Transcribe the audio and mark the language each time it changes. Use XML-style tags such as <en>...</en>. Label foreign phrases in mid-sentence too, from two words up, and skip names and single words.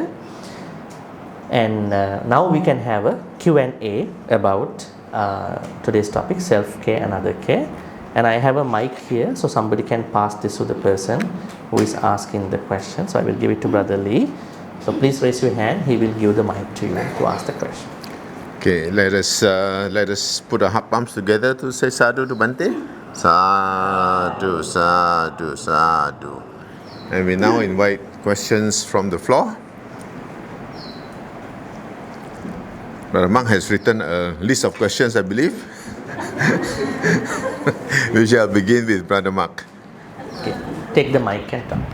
<en>And now we can have a Q&A about today's topic, self-care and other care. And I have a mic here, so somebody can pass this to the person who is asking the question. So I will give it to Brother Lee. So please raise your hand. He will give the mic to you to ask the question. Okay, let us put our heart palms together to say sadhu to Bhante.</en> <pi>Sadhu, sadhu, sadhu.</pi> <en>And we now invite questions from the floor. Brother Mark has written a list of questions, I believe. We shall begin with Brother Mark. Okay, take the mic and talk.</en>